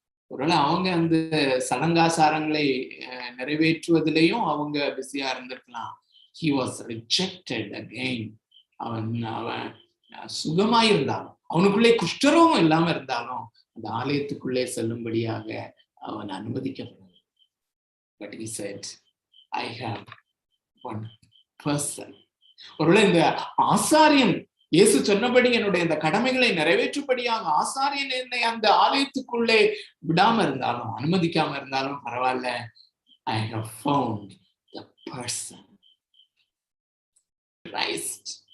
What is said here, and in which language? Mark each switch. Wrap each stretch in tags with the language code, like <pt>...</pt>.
<ta>ஒருவேளை அவங்க அந்த சடங்காசாரங்களை நிறைவேற்றுவதிலையும் அவங்க பிஸியா இருந்திருக்கலாம்.</ta> <en>He was rejected again.</en> <ta>அவன் சுகமாயிருந்தாலும், அவனுக்குள்ளே குஷ்டரோகம் இல்லாம இருந்தாலும் அந்த ஆலயத்துக்குள்ளே செல்லும்படியாக அவன் அனுமதிக்கப்படவில்லை.</ta> <en>But he said, I have one person.</en> <ta>ஒருவேளை இந்த ஆசாரியன் இயேசு சொன்னபடி என்னுடைய இந்த கடமைகளை நிறைவேற்றும்படியாக ஆசாரியன் என்னை அந்த ஆலயத்துக்குள்ளே விடாம இருந்தாலும், அனுமதிக்காம இருந்தாலும் பரவாயில்ல,</ta> <en>I have found the person, Christ.</en>